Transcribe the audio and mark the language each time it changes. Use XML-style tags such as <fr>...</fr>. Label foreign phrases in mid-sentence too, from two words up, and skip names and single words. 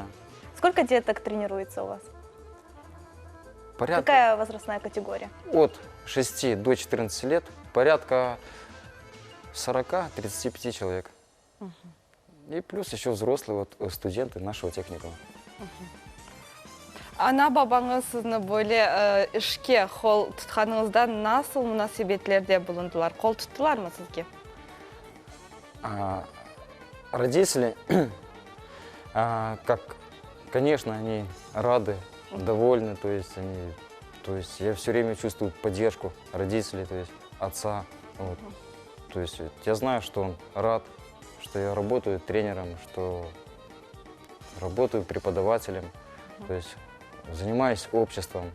<ru>Сколько деток тренируется у вас? Порядка Какая возрастная категория? от 6 до 14 лет, порядка 40-35 человек. И плюс еще взрослые вот, студенты нашего техникума.</ru> <crh>Ана бабаңыз сізні бөле ішке қол тұтқаныңызда насыл мұнасибетлерде болундылар? Қол тұттылар ма сізге?</crh> <ru>Родители, как, конечно, они рады, довольны, то есть я все время чувствую поддержку родителей, то есть отца. Вот. То есть я знаю, что он рад, что я работаю тренером, что работаю преподавателем, то есть занимаюсь обществом.</ru>